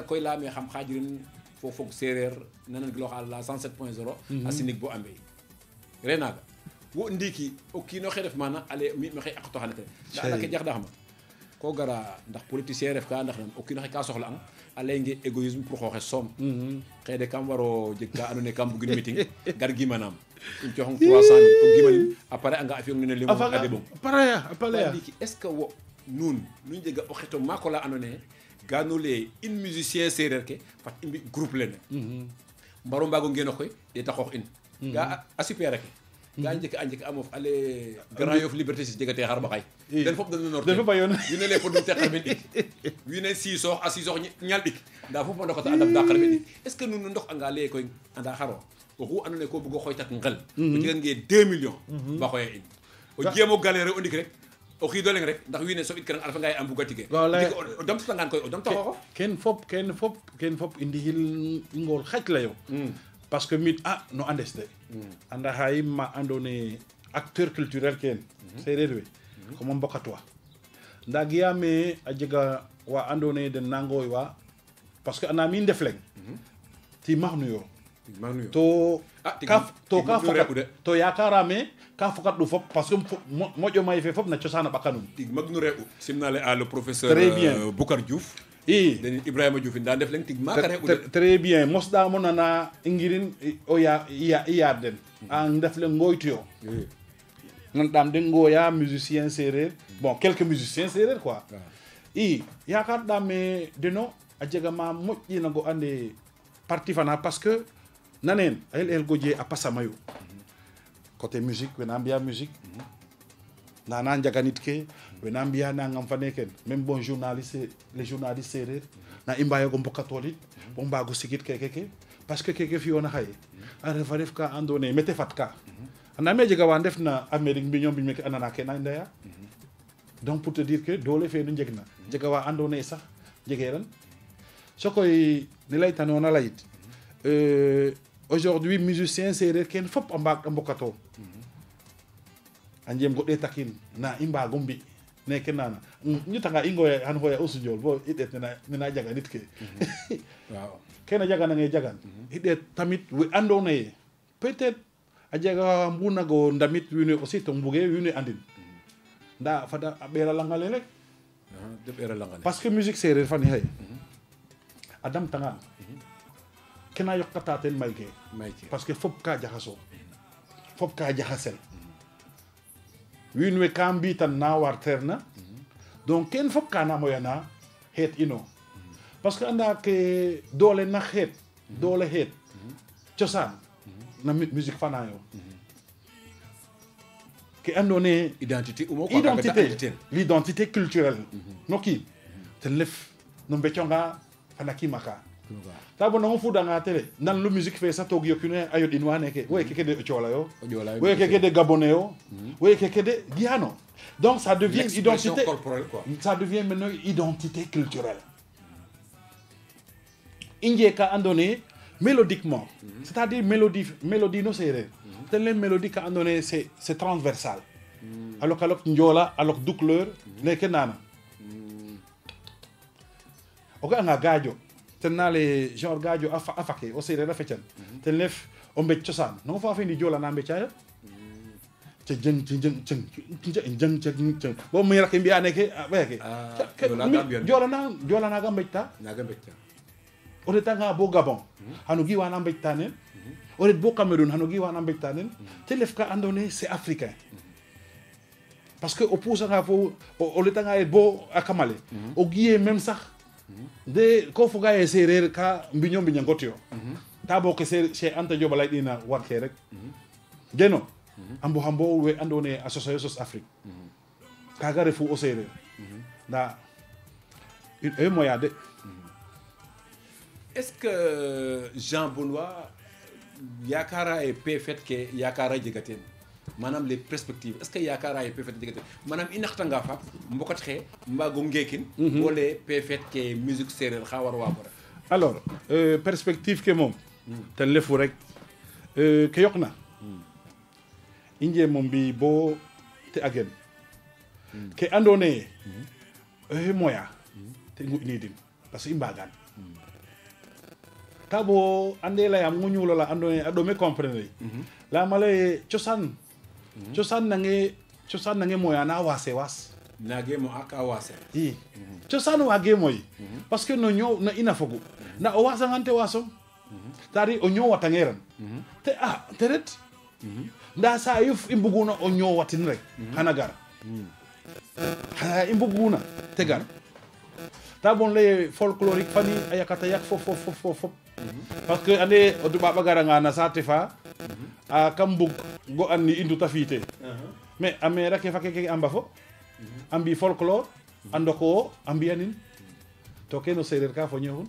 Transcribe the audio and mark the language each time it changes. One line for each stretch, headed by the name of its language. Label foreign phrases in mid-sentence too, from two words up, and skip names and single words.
Serer: koy leyame xam xajirin fo fog séeréer nanan giloxa la 107.0 a sinig bo ambe re naga wo ndiki o kiino xe ref mana ale mi maxey a qotoxane te nda anda ke jaxdaxama ko gara ndax politicien ref ka ndax nan o kiino xe ka soxla ang a leynge
French: égoïsme pour
Serer: xooxe soom xëy de kam waro jeg ka andoona ye kam bugin meeting gar gimanam im coxong 300 o gimanin après anga a fiyong nene limon a deɓong pareya ndiki
French: est ce que
Serer: wo nuun nu njega o xeto maako la andoona ye gano le in musicien séeréer ke fat i mbi groupe lene mbaro mbaago ngeno koy ɗeta xoox in ga a supére ke ga njek a mof ale Grand Yoff Liberté 6 jegate xar ɓaxay den fop dana nor wiin we le podum te xarɓen ɗik wiin we sisoox a sisoox ñal ɗik nda fop a ndokata a ndabda xarɓen ɗik
French: est ce que
Serer: nuun ndox anga leye koy anda xaro oxu andoona ye ko bugo xooytak ngel o jegange 2 millions ba xooya in o jeemo galére o ndik rek o xiido leng rek ndax wiin we soɓit kirang a refa ngaye a mbuga tige o damtatangaan koy o damta xooxof ken fop i ndixil i ngool xaƴ layo
French: parce que
Serer: mit no andes de anda xaye ma andoona ye
French: acteur culturel
Serer: ken séeréer we comme a mbokatwa nda giyame a jega wa andoona ye den na ngooywa
French: parce que
Serer: anda mi ndef leng timaxnu yo to ka fokat to yakarame ka fokat ɗu fop
French: parce que
Serer: moƴo may fe fop na cosaan a ɓakanum tig mag nu re'u simnale a
French: le professeur Très bien.
Serer: Boucar Diouf i den Ibrahima Diouf nda ndef leng tig maaka re'u très bien mosɗamo nana i ngirin o yaad den a ndef le ngoytuyo nanɗam den ngooya musicien séeréer
French: bon quelques musiciens
Serer: séeréer quoi i yakarɗame deno a jega ma moƴƴinago ande parti fana
French: parce que
Serer: nanen a el goje a pasa mayu
French: côté musique
Serer: wena mbiya musique nana njaganit ke wena mbiya nangam fane ken
French: même bon journaliste les journalistes
Serer: séeréer na i mbayogo mbokatolit bo mbago sigit keke
French: parce que
Serer: keke fiyona xaye a refa ref ka andoona ye mete fat ka andame jega wa ndef na Amérique mbiño mbiñ meke andana ke na ndeya
French: donc pour te dire que
Serer: doole fe nu njegna jega wa andoona ye sax jegeran sokoy ne laytanoona layit aujourd'hui musicien séeréer ken fop a mbaag a mbokato a njem go ɗetakin na i mbaago mbi neke nana ñutanga i ngoya xan xoya o sujool bo i ɗeet nena jaganit ke waaw kene jaganange jagan i ɗeet tamit we andoona ye
French: peut être
Serer: a jega mbunago ndamit wiin we aussi to mbuge wiin we andin nda fada a ɓeera langale rek de ɓeera langale
French: parce que musique
Serer: séeréer fani xaye a damtangaan kena yoqata ten may ke
French: parce que
Serer: fop ka jaxaso fop ka jaxasel wiin we ka mbitan na warteer na donc ken fop ka na moyana xeet ino
French: parce que
Serer: anda ke doole na xeet doole xeet cosaan na musique fana yo ke andoona yee
French: identité l'identité culturelle
Serer: no kiin ten lef no mbeconga fana kiimaka ta bo nango fudanga tele nan lu musique fe sa toog yokkune a yoɗin wa neke woye keke de coola yo woye keke de gabonais yo woye keke de guyano
French: donc ça devient identité ça devient maintenant identité culturelle
Serer: i njee ka andoona yee
French: mélodiquement c'est-à-dire mélodie
Serer: no séeréer ten le mélodie ka andoona yee
French: c'est transversal
Serer: alok njoola alok dukleur neke nana o ga'anga gaajo ten na le genre gaajo a fake o séeréer a fecan ten lef o mbec cosaan nongo fa fendi joola na mbecaayo ca jeng jeng bo mi rake mbi'a neke ɓeeke joola naga mbecta o retanga bo Gabon xano giwana mbecta nen o ret bo Cameroun xano giwana mbecta nen te lef ka andoona yee
French: c'est africain parce que
Serer: o puusanga fo o letanga ye bo a kamale o giye même sax de ko foga ye séeréer ka mbiño ngot yo ta bo ke Cheikh Anta Diop a layɗina warke rek deno a mbo we andoona yee a sosayo sos Afrique kaga refu o séeréer nda e moya de
French: est-ce que
Serer: Jean Benoît yaakaara ye pefet ke yaakaara jegateen manam
French: les perspectives est-ce que
Serer: yaakaara ye pefet jegateen manam i naxtanga faak mbokat xe mbaago ngeekin wala pefet ke musique séeréer xa war waago ref
French: alors perspective
Serer: ke moom ten lefu rek ke yoqna i njeemo mbi bo te a gen ke andoona yee oxey moya te i ngu'niidin
French: parce que
Serer: i mbaagaan ka bo ande layam ngu ñuulola andoona yee a ɗome comprendre layam a lay cosaan nange moya na waase waas naage mo aka waase i cosaan waage moy
French: parce que
Serer: no ñoow na ina fogu nda o waasangan te waasom c'est-à-dire o ñoowatangeeran te te ret nda sa yuf i mbuguna o ñoowatin rek xana gar xana i mbuguna te gar ta bon lay folklorique fani a yakata yak fop
French: parce que
Serer: ande o tubaab a garanga na saate fa a kam mbug go an ni i nduta fiite mais a mera ke fa keke a mbafo a mbi folklore a ndoko a mbi'anin to kene o séeréer ka fo ñoxun